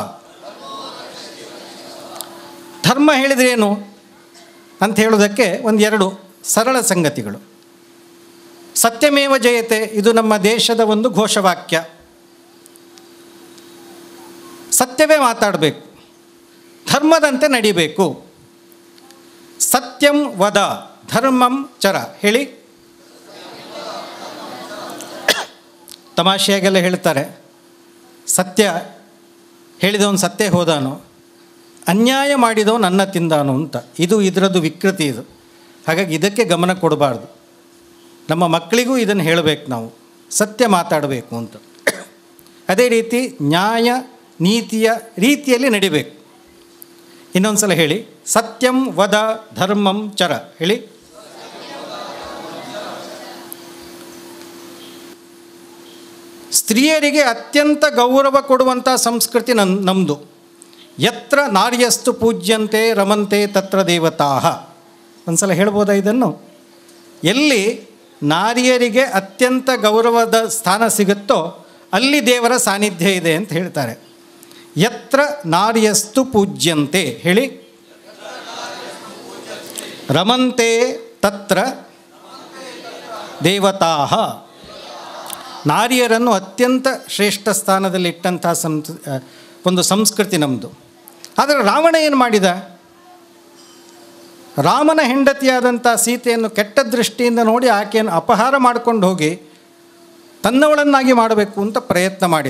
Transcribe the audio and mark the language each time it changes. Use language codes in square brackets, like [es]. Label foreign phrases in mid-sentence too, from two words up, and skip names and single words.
[kn] ಧರ್ಮ ಹೇಳಿದ್ರೇನು ಅಂತ ಹೇಳೋದಕ್ಕೆ ಒಂದೆರಡು ಸರಳ ಸಂಗತಿಗಳು. [sa] ಸತ್ಯಮೇವ ಜಯತೆ, [kn] ಇದು ನಮ್ಮ ದೇಶದ ಒಂದು ಘೋಷವಾಕ್ಯ. ಸತ್ಯವೇ ಮಾತಾಡಬೇಕು, ಧರ್ಮದಂತೆ ನಡಿಬೇಕು. [sa] ಸತ್ಯಂ ವದ ಧರ್ಮಂ ಚರ. [kn] ಹೇಳಿ, ತಮಾಷೆಯಾಗೆಲ್ಲ ಹೇಳ್ತಾರೆ, ಸತ್ಯ ಹೇಳಿದವನು ಸತ್ಯ ಹೋದಾನು, ಅನ್ಯಾಯ ಮಾಡಿದವನು ಅನ್ನ ತಿಂದಾನು ಅಂತ. ಇದು ಇದರದ್ದು ವಿಕೃತಿ ಇದು. ಹಾಗಾಗಿ ಇದಕ್ಕೆ ಗಮನ ಕೊಡಬಾರ್ದು. ನಮ್ಮ ಮಕ್ಕಳಿಗೂ ಇದನ್ನು ಹೇಳಬೇಕು, ನಾವು ಸತ್ಯ ಮಾತಾಡಬೇಕು ಅಂತ. ಅದೇ ರೀತಿ ನ್ಯಾಯ ನೀತಿಯ ರೀತಿಯಲ್ಲಿ ನಡಿಬೇಕು. ಇನ್ನೊಂದು ಸಲ ಹೇಳಿ, [sa] ಸತ್ಯಂ ವದ ಧರ್ಮಂ ಚರ. [kn] ಹೇಳಿ, ಸ್ತ್ರೀಯರಿಗೆ ಅತ್ಯಂತ ಗೌರವ ಕೊಡುವಂಥ ಸಂಸ್ಕೃತಿ ನಮ್ಮದು. [sa] ಯತ್ರ ನಾರ್ಯಸ್ತು ಪೂಜ್ಯಂತೆ ರಮಂತೆ ತತ್ರ ದೇವತಾಃ. [kn] ಒಂದು ಸಲ ಹೇಳ್ಬೋದಾ ಇದನ್ನು? ಎಲ್ಲಿ ನಾರಿಯರಿಗೆ ಅತ್ಯಂತ ಗೌರವದ ಸ್ಥಾನ ಸಿಗುತ್ತೋ ಅಲ್ಲಿ ದೇವರ ಸಾನ್ನಿಧ್ಯ ಇದೆ ಅಂತ ಹೇಳ್ತಾರೆ. [sa] ಯತ್ರ ನಾರ್ಯಸ್ತು ಪೂಜ್ಯಂತೆ. ಹೇಳಿ, ರಮಂತೆ ತತ್ರ ದೇವತಾಃ. [kn] ನಾರಿಯರನ್ನು ಅತ್ಯಂತ ಶ್ರೇಷ್ಠ ಸ್ಥಾನದಲ್ಲಿಟ್ಟಂಥ ಒಂದು ಸಂಸ್ಕೃತಿ ನಮ್ಮದು. ಆದರೆ ರಾವಣ ಏನು ಮಾಡಿದ? ರಾಮನ ಹೆಂಡತಿಯಾದಂಥ ಸೀತೆಯನ್ನು ಕೆಟ್ಟ ದೃಷ್ಟಿಯಿಂದ ನೋಡಿ ಆಕೆಯನ್ನು ಅಪಹಾರ ಮಾಡಿಕೊಂಡು ಹೋಗಿ ತನ್ನವಳನ್ನಾಗಿ ಮಾಡಬೇಕು ಅಂತ ಪ್ರಯತ್ನ ಮಾಡಿದ.